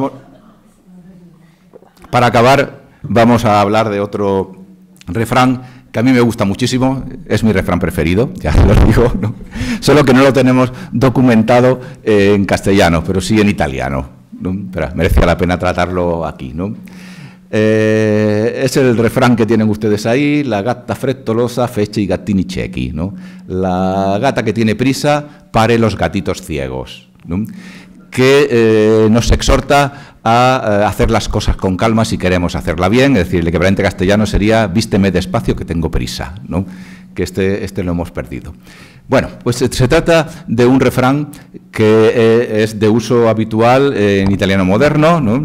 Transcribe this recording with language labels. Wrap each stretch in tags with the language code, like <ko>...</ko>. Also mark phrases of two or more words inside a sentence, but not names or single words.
<es>Para acabar, vamos a hablar de otro refrán que a mí me gusta muchísimo, es mi refrán preferido, ya lo digo, ¿no? Solo que no lo tenemos documentado en castellano, pero sí en italiano, ¿no? Pero merecía la pena tratarlo aquí, ¿no? Es el refrán que tienen ustedes ahí:</es> <it>la gatta frettolosa fece i gattini ciechi,</it> <es>¿no? La gata que tiene prisa pare los gatitos ciegos, ¿no? Que nos exhorta a hacer las cosas con calma si queremos hacerla bien. Es decir, el equivalente castellano sería vísteme despacio que tengo prisa, ¿no? Que este lo hemos perdido. Bueno, pues se trata de un refrán que es de uso habitual en italiano moderno, ¿no?</es>